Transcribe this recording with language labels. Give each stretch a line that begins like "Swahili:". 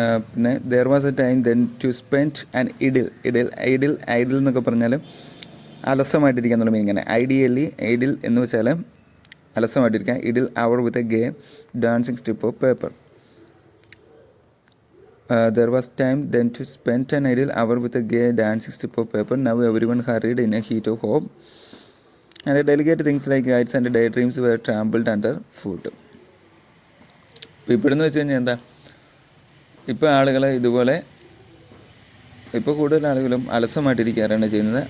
English: പിന്നെ there was a time then to spend an idle
Malayalam: എന്നൊക്കെ പറഞ്ഞാൽ അലസമായിട്ടിരിക്കുക എന്നുള്ള മീനിങ്. ഇങ്ങനെ ഐഡിൽ എന്ന് വെച്ചാൽ അലസമായിട്ടിരിക്കുക.
English: Idle hour with a game dancing strip of paper. There was time then to spend an idle hour with a gay dancing strip of paper. Now everyone hurried in a heat of hope, and delicate things like kites and daydreams were trampled under foot.
Malayalam: ഇപ്പോഴെന്ന് വെച്ച് കഴിഞ്ഞാൽ എന്താ, ഇപ്പോൾ ആളുകൾ ഇതുപോലെ ഇപ്പോൾ കൂടുതൽ ആളുകളും അലസമായിട്ടിരിക്കാറാണ് ചെയ്യുന്നത്.